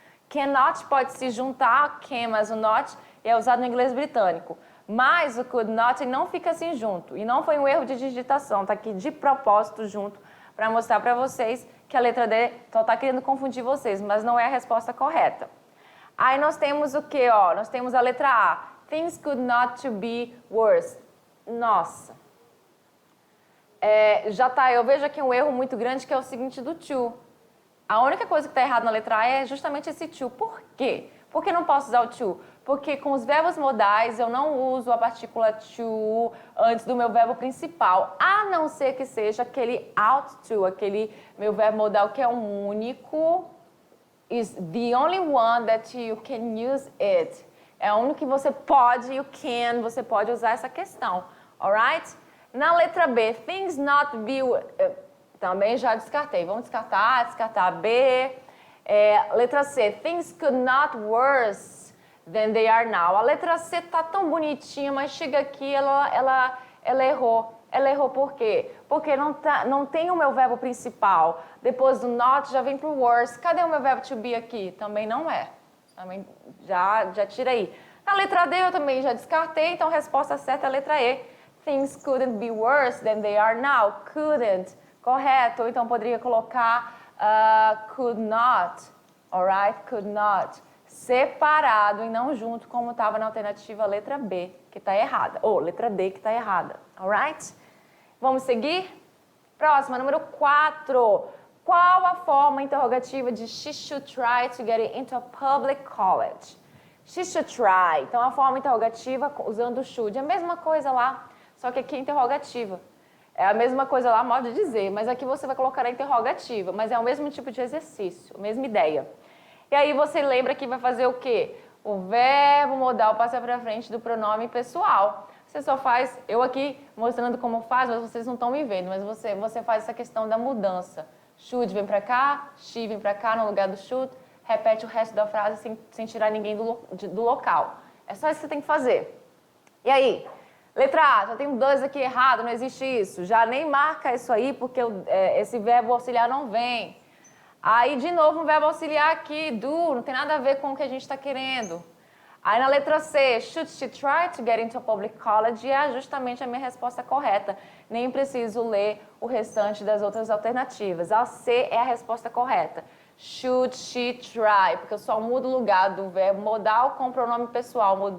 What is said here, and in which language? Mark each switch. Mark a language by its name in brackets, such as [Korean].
[Portuguese] Cannot pode se juntar a can, mas o not é usado no inglês britânico. Mas o could not não fica assim junto. E não foi um erro de digitação, tá aqui de propósito junto para mostrar para vocês que a letra D só está querendo confundir vocês, mas não é a resposta correta. Aí nós temos o que, ó? Nós temos a letra A. [English] Things could not to be worse. [Portuguese] Nossa. Eu vejo aqui um erro muito grande que é o seguinte do to. A única coisa que está errada na letra A é justamente esse to. Por quê? Por que não posso usar o to? Porque com os verbos modais eu não uso a partícula to antes do meu verbo principal, a não ser que seja aquele ought to, aquele meu verbo modal que é um único, [English] is the only one that you can use it. [Portuguese] É o único que você pode, você pode usar essa questão, alright? Na letra B, things not be, também já descartei, vamos descartar B. Letra C, [English] things could not worse than they are now. [Portuguese] A letra C tá tão bonitinha, mas chega aqui, ela errou. Ela errou por quê? Porque não tem o meu verbo principal. Depois do not já vem pro worse. Cadê o meu verbo to be aqui? Também não é. Também já tira aí. Na letra D eu também já descartei, então a resposta certa é a letra E. [English] Things couldn't be worse than they are now. [Portuguese] Couldn't. Correto. Ou então poderia colocar could not. Alright? Could not. Separado e não junto, como estava na alternativa letra B, que está errada. Ou letra D, que está errada. Alright? Vamos seguir? Próxima, número 4. Qual a forma interrogativa de [English] she should try to get into a public college? She should try. [Portuguese] Então, a forma interrogativa usando o should. É a mesma coisa lá, só que aqui é interrogativa. É a mesma coisa lá, modo de dizer, mas aqui você vai colocar a interrogativa. Mas é o mesmo tipo de exercício, a mesma ideia. E aí você lembra que vai fazer o quê? O verbo modal passa para frente do pronome pessoal. Você só faz, eu aqui mostrando como faz, mas vocês não estão me vendo, mas você faz essa questão da mudança. Should vem para cá, she vem para cá no lugar do should, repete o resto da frase sem tirar ninguém do local. É só isso que você tem que fazer. E aí? Letra A, já tenho 2 aqui errado, não existe isso. Já nem marca isso aí, porque esse verbo auxiliar não vem. Aí, de novo, um verbo auxiliar aqui, do, não tem nada a ver com o que a gente está querendo. Aí na letra C, [English] should she try to get into a public college? [Portuguese] É justamente a minha resposta correta. Nem preciso ler o restante das outras alternativas. A C é a resposta correta. [English] Should she try? [Portuguese] Porque eu só mudo o lugar do verbo modal com o pronome pessoal.